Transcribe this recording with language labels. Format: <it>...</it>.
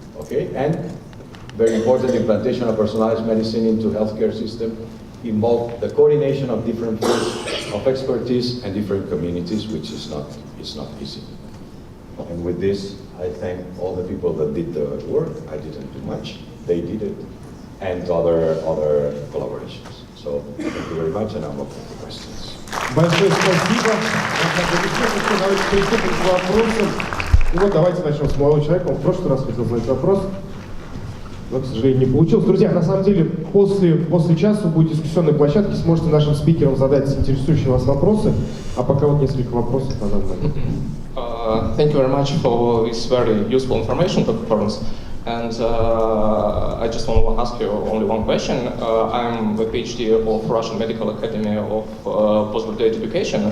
<en>Okay, and very important, implantation of personalized medicine into healthcare system involve the coordination of different fields of expertise and different communities, which is not easy. And with this, I thank all the people that did the work. I didn't do much; they did it, and other collaborations. So thank you very much, and I'm open to questions.</en> <ru>Большое спасибо. Давайте приступим к вопросам. И вот давайте начнем с молодого человека. Он в прошлый раз хотел задать вопрос, но, к сожалению, не получилось. Друзья, на самом деле, после часа будет дискуссионная площадка, сможете нашим спикерам задать интересующие вас вопросы. А пока вот несколько вопросов на данный момент.</ru> <en>Thank you very much for this very useful information, Dr. Torrents. And I just want to ask you only one question. I'm the PhD of Russian Medical Academy of Postgraduate Education.</en>